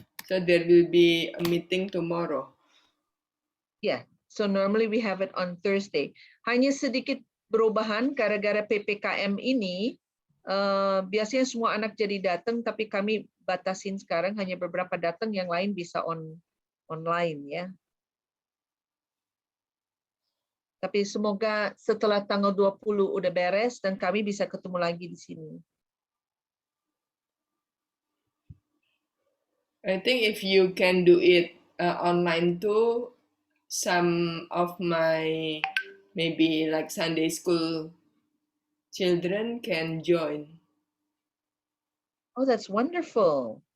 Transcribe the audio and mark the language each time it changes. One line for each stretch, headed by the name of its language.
English: So there will be a meeting tomorrow. Yeah, so normally we have it on Thursday.
Indonesian: Hanya sedikit perubahan gara-gara PPKM ini, biasanya semua anak jadi datang, tapi kami batasin sekarang hanya beberapa datang, yang lain bisa online ya. Tapi semoga setelah tanggal 20 udah beres dan kami bisa ketemu lagi di sini.
English: I think if you can do it online too, some of my maybe like Sunday school children can join. Oh, that's wonderful.